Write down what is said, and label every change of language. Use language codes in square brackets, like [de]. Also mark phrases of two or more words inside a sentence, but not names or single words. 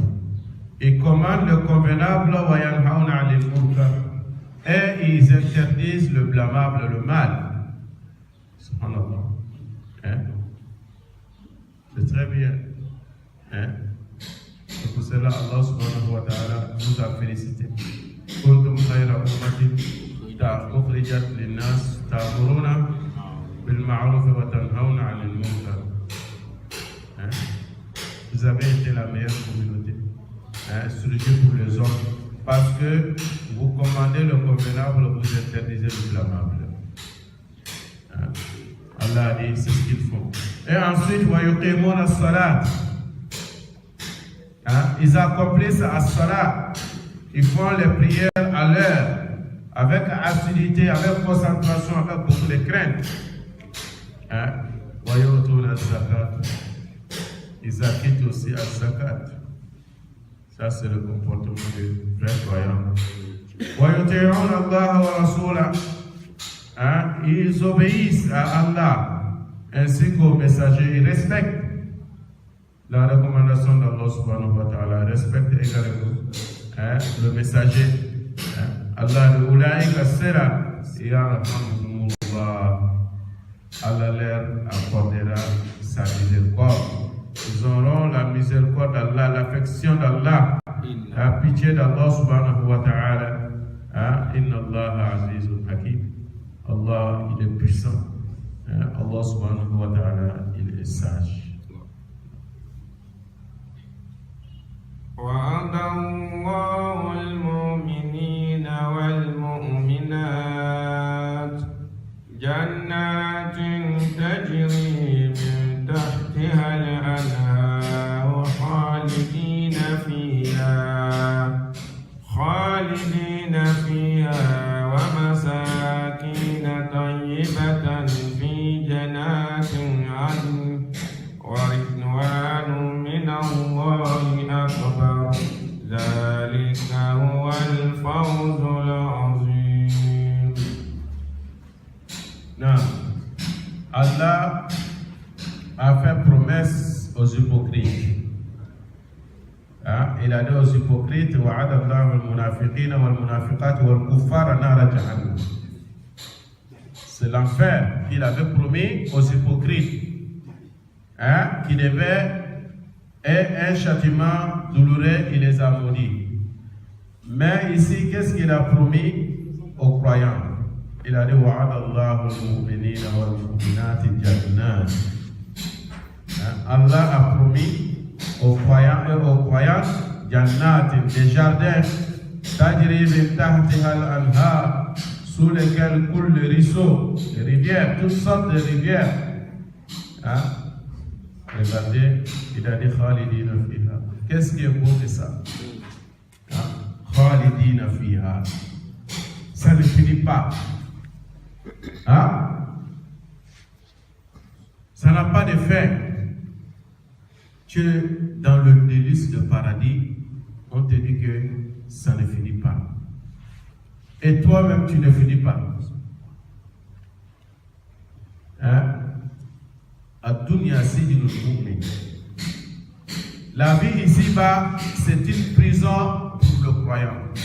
[fr] Ils commandent le convenable et ils interdisent le blâmable, le mal. Subhanallah. C'est très bien. C'est pour cela Allah [ar] سبحانه وتعالى [fr] nous a félicité. [ar] كنتم خير أمة أخرجت للناس تأمرون بالمعروف وتنهون عن المنكر. [fr] Vous avez été la meilleure communauté, surtout pour les hommes, parce que vous commandez le convenable, vous interdisez le blâmable. Allah a dit, c'est ce qu'ils font. Et ensuite, [ar] ويقيمون الصلاة. [fr] Ils accomplissent [ar] الصلاة. [fr] Ils font les prières à l'heure, avec assiduité, avec concentration, avec beaucoup de crainte. [ar] ويؤتون الزكاة. [fr] Ils acquittent aussi [ar] الزكاة. [fr] Ça, c'est le comportement des vrais croyants. [ar] ويطيعون الله ورسوله. [fr] Ils obéissent à Allah ainsi qu'aux messagers. Ils respectent la recommandation d'Allah [ar] سبحانه وتعالى, [fr] respectent également le messager. Allah leur accordera sa miséricorde. Ils auront la miséricorde d'Allah, l'affection d'Allah, la pitié d'Allah [ar] سبحانه وتعالى. إن الله عزيز حكيم. [fr] Allah, il est puissant. Allah [ar] سبحانه وتعالى, [fr] il est sage. [ar] وعد الله المؤمنين والمؤمنات جنات جنات تجري من تحتها الأنهار خالدين فيها ومساكن طيبة في جنات عدن ورضوان من الله أكبر ذلك هو الفوز العظيم. [fr] Non. Allah a fait promesse aux hypocrites. Il a dit aux hypocrites [ar] وعد الله المنافقين والمنافقات والكفار نار جهنم. [fr] C'est l'enfer qu'il avait promis aux hypocrites, qui devait être un châtiment douloureux. Il les a maudits. Mais ici, qu'est-ce qu'il a promis aux croyants? Il a dit [ar] وعد الله المؤمنين والمؤمنات جنات. [fr] Allah a promis aux croyants et aux croyantes jannat, des jardins [ar] تجري من تحتها الأنهار, [fr] sous lesquels coulent les ruisseaux, les rivières, toutes sortes de rivières. Regardez, il a dit [ar] خالدين فيها. [fr] Qu'est-ce qui est beau que ça? [ar] خالدين فيها. [fr] Ça ne finit pas. Ça n'a pas de fin. Tu es dans le délice de paradis, on te dit que ça ne finit pas. Et toi-même, tu ne finis pas. La vie ici-bas, c'est une prison pour le croyant.